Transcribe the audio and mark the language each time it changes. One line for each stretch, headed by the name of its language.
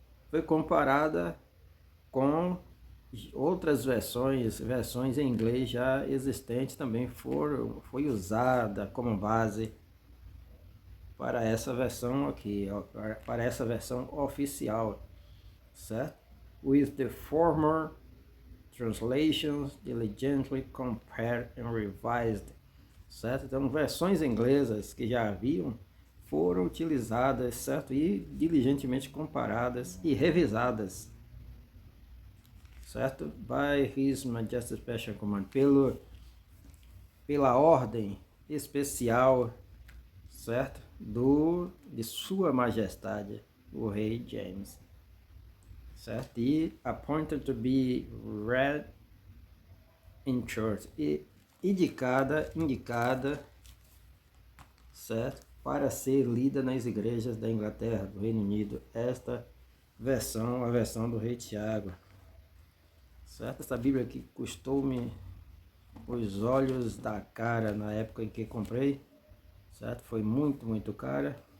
Portuguese: foi comparada com outras versões em inglês já existentes também foi usada como base para essa versão aqui, para essa versão oficial, certo?
English: With the former translations diligently compared and revised, certo?
Portuguese: Então, versões inglesas que já haviam foram utilizadas, certo? E diligentemente comparadas e revisadas, certo?
English: By His Majesty's Special Command,
Portuguese: pela ordem especial, certo? de Sua Majestade, o rei James, certo?
English: E appointed to be read in church,
Portuguese: e indicada, certo? Para ser lida nas igrejas da Inglaterra, do Reino Unido. Esta versão, a versão do rei Tiago, certo? Essa Bíblia aqui custou-me os olhos da cara na época em que comprei, certo? Foi muito cara.